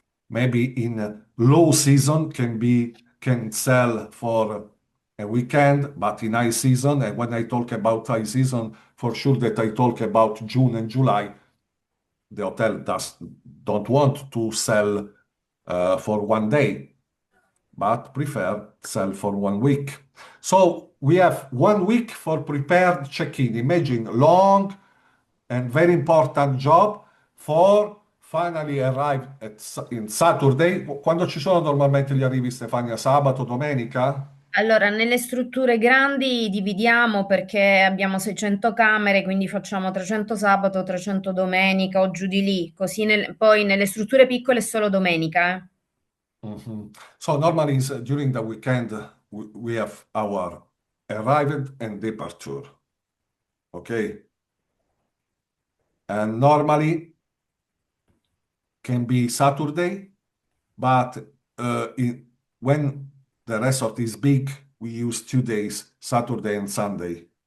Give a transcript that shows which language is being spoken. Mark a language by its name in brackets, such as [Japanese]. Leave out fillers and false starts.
[English] Maybe in low season can sell for a weekend, but in high season, and when I talk about high season, for sure that I talk about June and July, the hotel don't want to sell for one day, but prefer sell for 1 week. So we have 1 week for prepared check-in. Imagine long and very important job for finally arrive in Saturday. [Italian] Quando ci sono normalmente gli arrivi, Stefania? Sabato, domenica? allora, nelle strutture grandi dividiamo perché abbiamo 600 camere, quindi facciamo 300 sabato, 300 domenica o giù di lì. Così poi nelle strutture piccole è solo domenica, eh. Mhm. [English] So normally during the weekend we have our arrival and departure. Okay, and normally can be Saturday, but when the resort is big, we use 2 days, Saturday and Sunday.